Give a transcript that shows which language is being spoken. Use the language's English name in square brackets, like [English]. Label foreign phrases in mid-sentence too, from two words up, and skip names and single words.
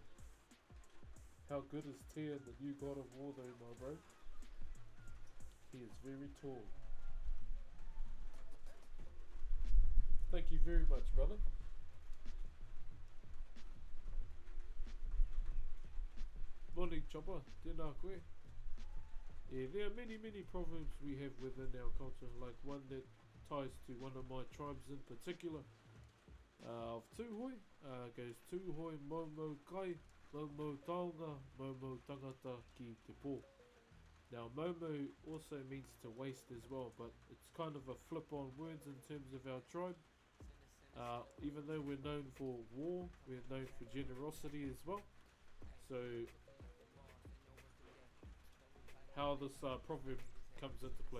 [English] How good is Tia, the new God of War, though, my bro? He is very tall. Thank you very much, brother. Morning, Chopper. [Māori] Tēnā koe. [English] Yeah, there are many proverbs we have within our culture, like one that ties to one of my tribes in particular, of Tūhoi, goes [Māori] Tūhoi Momo Kai, Momo Taonga, Momo Tangata Ki Te Pō. [English] Now Momo also means to waste as well, but it's kind of a flip on words in terms of our tribe. Even though we're known for war, we're known for generosity as well. So how this proverb comes into play.